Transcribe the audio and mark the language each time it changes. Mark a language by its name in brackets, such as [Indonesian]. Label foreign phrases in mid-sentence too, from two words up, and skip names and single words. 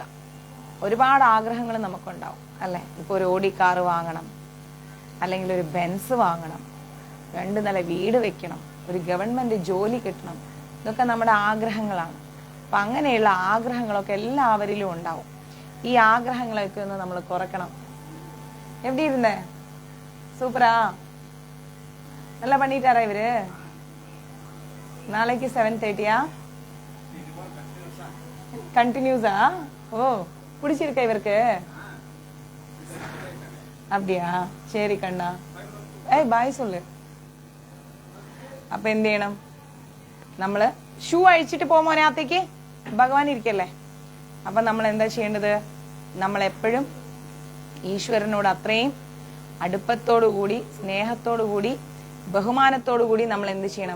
[Malayalam] ഒരുപാട് ആഗ്രഹങ്ങൾ നമുക്കുണ്ടാവും അല്ലെ? ഇപ്പൊ ഒരു ഓടി കാറ് വാങ്ങണം, അല്ലെങ്കിൽ ഒരു ബെൻസ് വാങ്ങണം, 2 നില വീട് വെക്കണം, ഒരു ഗവൺമെന്റ് ജോലി കിട്ടണം. ഇതൊക്കെ നമ്മുടെ ആഗ്രഹങ്ങളാണ്. അപ്പൊ അങ്ങനെയുള്ള ആഗ്രഹങ്ങളൊക്കെ എല്ലാവരിലും ഉണ്ടാവും. ഈ ആഗ്രഹങ്ങളൊക്കെ ഒന്ന് നമ്മൾ കുറക്കണം. എവിടെ ഇരുന്നേ? സൂപ്പറാ, [Tamil] நல்லா பண்ணிட்டாரா இவரு? நாளைக்கு 7:30 கண்டினியூஸா? ஓ, பிடிச்சிருக்கா இவருக்கு? அப்படியா? சரி கண்ணா. பாய் சொல்லு. [Malayalam] അപ്പൊ എന്ത് ചെയ്യണം? നമ്മള് ഷൂ അഴിച്ചിട്ട് പോകുമോ അതിനകത്തേക്ക്? ഭഗവാൻ ഇരിക്കല്ലേ. അപ്പൊ നമ്മൾ എന്താ ചെയ്യേണ്ടത്? നമ്മൾ എപ്പോഴും ഈശ്വരനോട് അത്രയും അടുപ്പത്തോടുകൂടി, സ്നേഹത്തോടുകൂടി, ബഹുമാനത്തോടുകൂടി നമ്മൾ എന്ത് ചെയ്യണം?